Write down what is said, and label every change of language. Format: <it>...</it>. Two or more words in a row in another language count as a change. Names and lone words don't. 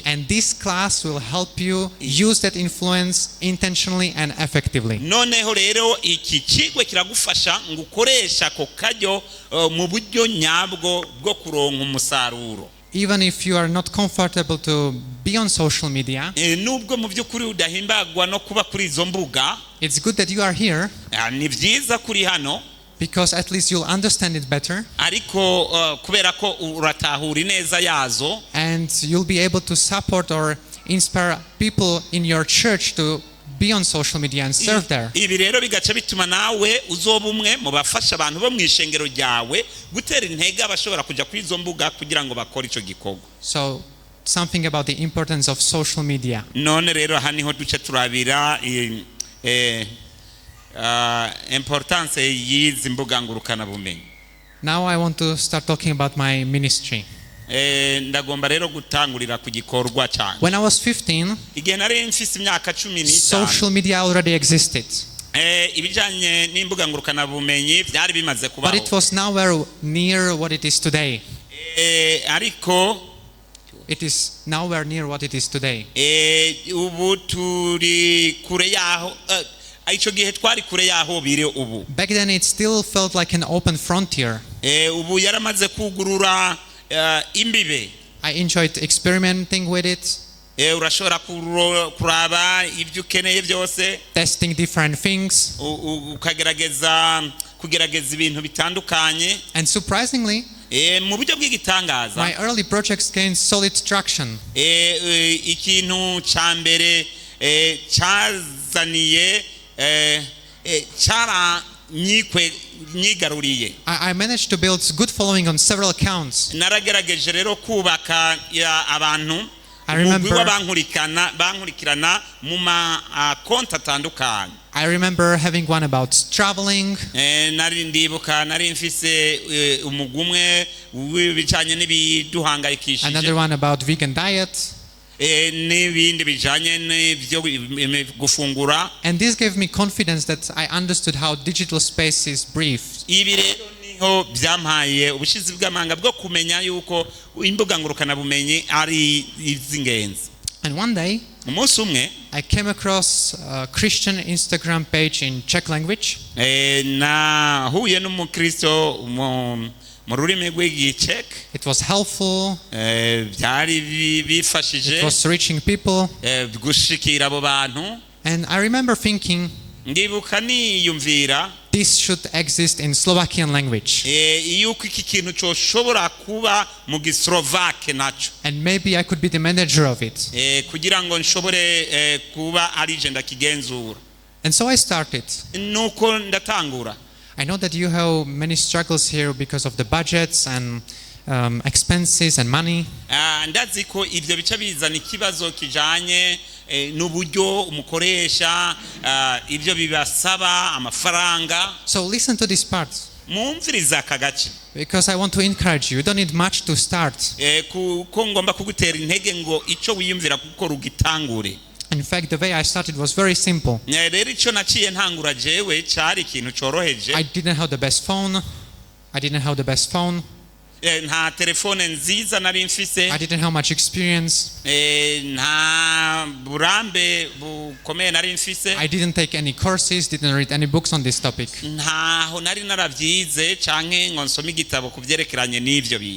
<en>And this class will help you use that influence intentionally and effectively.</en> <rn>Noneho rero iki kigwe kiragufasha ngo ukoresha ako karyo mu buryo nyabwo bwo kuronka umusaruro.</rn> <en>Even if you are not comfortable to be on social media,</en> <rn>nubwo mu by'ukuri udahimbagwa no kuba kuri izo mbuga,</rn> <en>it's good that you are here,</en> <rn>ni byiza kuri hano,</rn> <en>because at least you'll understand it better,</en> <rn>ariko kubera ko uratahura neza yazo,</rn> <en>and you'll be able to support or inspire people in your church to be on social media and serve there.</en> <rn>Ibi rero bigaca bituma nawe uzoba umwe mu bafasha abantu bo mu ishengero ryawe gutera intege abashobora kujya kuri izo mbuga kugira ngo bakore ico gikorwa.</rn> <en>So something about the importance of social media.</en> <rn>None rero aha niho duce turabira importance y'izi mbuga ngurukana bumenyi.</rn> <en>Now I want to start talking about my ministry.</en> <rn>Ndagomba rero gutangurira ku gikorwa cyane.</rn> <en>When I was 15,</en> <rn>igihe nari mfise imyaka 15,</rn> <en>social media already existed.</en> <rn>Ibijanye n'imbuga ngurukana bumenyi byari bimaze kubaho.</rn> <en>But it was nowhere near what it is today.</en> <rn>Ariko</rn> <en>it is nowhere near what it is today.</en> <rn>Ubu turi kure yaho, ico gihe twari kure yaho bire ubu.</rn> <en>Back then it still felt like an open frontier.</en> <rn>Ubu yaramaze kugurura imbibe.</rn> <en>I enjoyed experimenting with it.</en> <rn>Urashobora kuraba ibyo ukeneye byose,</rn> <en>testing different things,</en> <rn>kugerageza ibintu bitandukanye.</rn> <en>And surprisingly,</en> <rn>mu buryo bw'igitangaza,</rn> <en>my early projects gained solid traction.</en> <rn>Ikintu ca mbere cyazaniye nyigaruriye.</rn> <en>I managed to build good following on several accounts.</en> <rn>Naragerageje rero kubaka abantu bankurikirana mu konti atandukanye.</rn> <en>I remember having one about traveling.</en> <rn>Nari mfise umugumwe w'ibijanye n'ibiduhangayikishije.</rn> <en>Another one about vegan diet.</en> <rn>N'ibindi bijanye n'ibyo gufungura.</rn> <en>And this gave me confidence that I understood how digital spaces breathe.</en> <rn>Ibi rero niho byampaye ubushizi bw'amanga bwo kumenya yuko imbuga ngurukana bumenyi ari izingenzi.</rn> <en>And one day,</en> <rn>umunsi umwe,</rn> <en>I came across a Christian Instagram page in Czech language.</en> <rn>Nahuye n'umukristo mu rurimi rw'Igiczech.</rn> <en>It was helpful.</en> <rn>Byari bifashije.</rn> <en>It was reaching people.</en> <rn>Gushikira abo bantu.</rn> <en>And I remember thinking,</en> <rn>ndibuka niyumvira,</rn> <en>this should exist in Slovakian language.</en> <rn>Yuko iki kintu coshobora kuba mu Gislovake naco.</rn> <en>And maybe I could be the manager of it.</en> <rn>Kugira ngo nshobore kuba ari je ndakigenzura.</rn> <en>And so I started.</en> <rn>Nuko ndatangura.</rn> <en>I know that you have many struggles here because of the budgets and expenses and money.</en> <rn>Ndazi ko ibyo bica bizana ikibazo kijanye n'uburyo umukoresha, ibyo bibasaba amafaranga.</rn> <en>So listen to this part.</en> <rn>Mumviriza akagace.</rn> <en>Because I want to encourage you. You don't need much to start.</en> <rn>Kuko ngomba kugutera intege ngo ico wiyumvira gukora ugitangure.</rn> <en>In fact, the way I started was very simple.</en> <rn>Rero ico naciye ntangura jewe cyari ikintu cyoroheje.</rn> <en>I didn't have the best phone.</en> <rn>nta telefone nziza nari mfise,</rn> <en>I didn't have much experience,</en> <rn>nta burambe bukomeye nari mfise,</rn> <en>I didn't take any courses, didn't read any books on this topic.</en> <rn>ntaho nari naravyize canke ngo nsome igitabo kuvyerekeranye n'ivyo bintu.</rn>